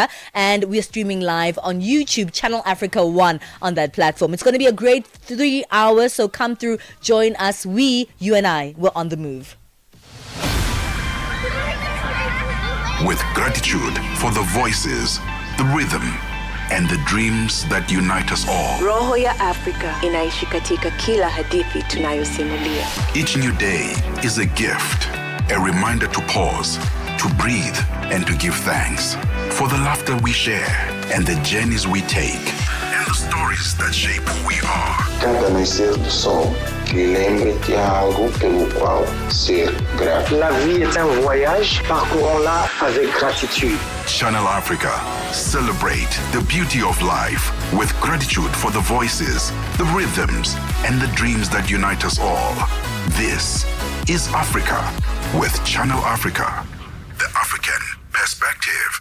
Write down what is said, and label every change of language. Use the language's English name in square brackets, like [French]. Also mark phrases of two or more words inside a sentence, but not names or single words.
[English] And we're streaming live on YouTube, Channel Africa 1 on that platform. It's going to be a great 3 hours. So come through, join us. You and I, we're on the move. With gratitude for the voices, the rhythm, and the dreams that unite us all. [Swahili] Roho ya Afrika inaishi katika kila hadithi tunayosimulia. [English] Each new day is a gift, a reminder to pause, to breathe, and to give thanks for the laughter we share and the journeys we take and the stories that shape who we are. [Portuguese] Cada nascer do sol, lembre que há algo pelo qual ser grato. [French] La vie est un voyage, parcourons-la avec gratitude. [English] Channel Africa. Celebrate the beauty of life with gratitude for the voices, the rhythms, and the dreams that unite us all. This is Africa with Channel Africa, the African perspective.